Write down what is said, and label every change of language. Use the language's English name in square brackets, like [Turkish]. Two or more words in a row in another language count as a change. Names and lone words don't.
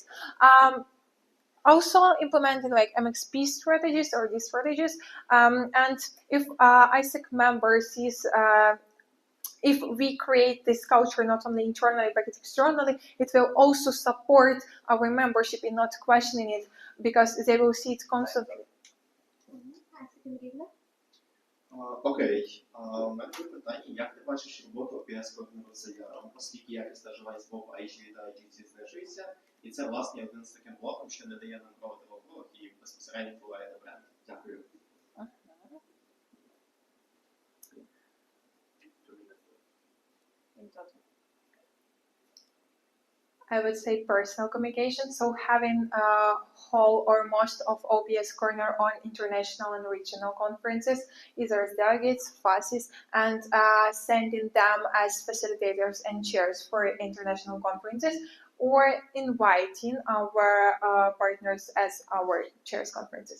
[English] Also implementing like MXP strategies or these strategies, and if AIESEC member sees if we create this culture not only internally but externally, it will also support our membership in not questioning it, because they will see it constantly. [Ukrainian] Окей. У мене є питання, як ти бачиш роботу ОПС-координатора з заяром, оскільки якість та живаність мов IG та IGC знижується, і це, власне, один з таким блоком, що не дає нам проводити в округах і безпосередньо впливає на бренд. Дякую. [English] I would say personal communication, so having whole or most of OPS Corner on international and regional conferences, either as delegates, FASIs, and sending them as facilitators and chairs for international conferences, or inviting our partners as our chairs conferences.